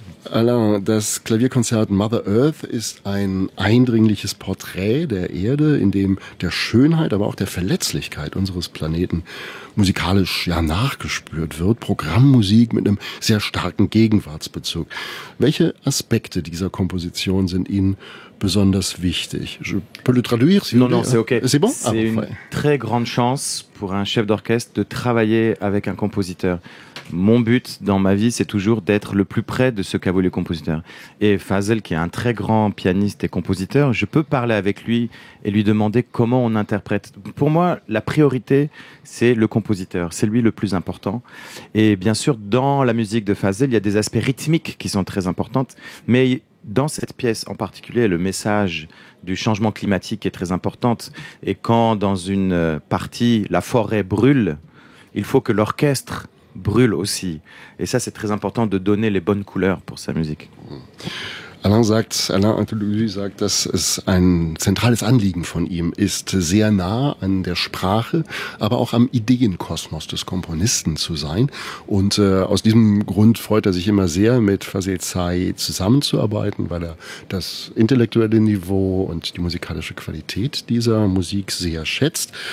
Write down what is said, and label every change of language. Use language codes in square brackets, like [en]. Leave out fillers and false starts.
[de] Alain, das Klavierkonzert Mother Earth ist ein eindringliches Porträt der Erde, in dem der Schönheit, aber auch der Verletzlichkeit unseres Planeten musikalisch ja nachgespürt wird. Programmmusik mit einem sehr starken Gegenwartsbezug. Welche Aspekte dieser Komposition sind Ihnen besonders wichtig? [fr] Je peux le traduire, si non, c'est okay. C'est bon? C'est une très grande chance pour un chef d'orchestre de travailler avec un compositeur. Mon but dans ma vie, c'est toujours d'être le plus près de ce qu'a voulu le compositeur. Et Fazel, qui est un très grand pianiste et compositeur, je peux parler avec lui et lui demander comment on interprète. Pour moi, la priorité, c'est le compositeur. C'est lui le plus important. Et bien sûr, dans la musique de Fazel, il y a des aspects rythmiques qui sont très importants. Mais dans cette pièce en particulier, le message du changement climatique est très important. Et quand dans une partie, la forêt brûle, il faut que l'orchestre brûle aussi. Et ça, c'est très important de donner les bonnes couleurs pour sa musique. [de] Alain sagt, dass es ein zentrales Anliegen von ihm ist, sehr nah an der Sprache, aber auch am Ideenkosmos des Komponisten zu sein. Und aus diesem Grund freut er sich immer sehr, mit Fazil Say zusammenzuarbeiten, weil er das intellektuelle Niveau und die musikalische Qualität dieser Musik sehr schätzt.